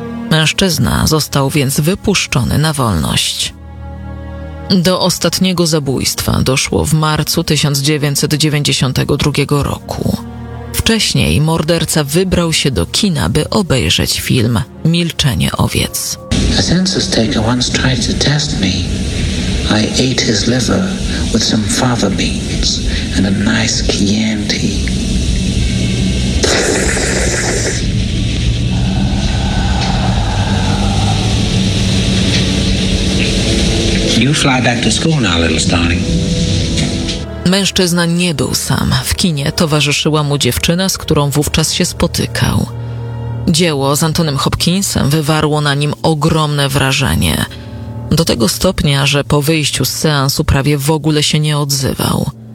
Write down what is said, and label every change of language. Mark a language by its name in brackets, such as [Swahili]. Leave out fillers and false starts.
[Polish] Mężczyzna został więc wypuszczony na wolność. Do ostatniego zabójstwa doszło w marcu 1992 roku. Wcześniej morderca wybrał się do kina, by obejrzeć film Milczenie owiec. [English] A census taker once tried to test me. I ate his liver with some fava beans and a nice Chianti. You fly back to school now, little starling. [Polish] Mężczyzna nie był sam. W kinie towarzyszyła mu dziewczyna, z którą wówczas się spotykał. Dzieło z Antonym Hopkinsem wywarło na nim ogromne wrażenie. Do tego stopnia, że po wyjściu z seansu prawie w ogóle się nie odzywał.